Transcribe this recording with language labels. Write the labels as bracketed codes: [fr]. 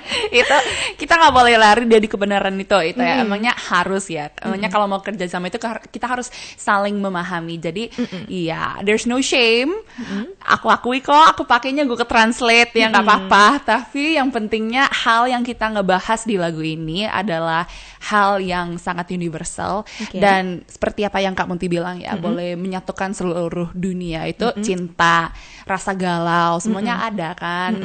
[id] Itu kita nggak boleh lari dari kebenaran itu ya. Emangnya harus ya. Emangnya kalau mau kerja sama itu kita harus saling memahami. Jadi iya, [en] there's no shame. [id] Aku akui kok, aku pakainya Google Translate ya nggak apa-apa. Tapi yang pentingnya hal yang kita ngebahas di lagu ini adalah hal yang sangat universal dan seperti apa yang Kak Munti bilang ya, boleh menyatukan seluruh dunia itu cinta, rasa galau, semuanya ada kan.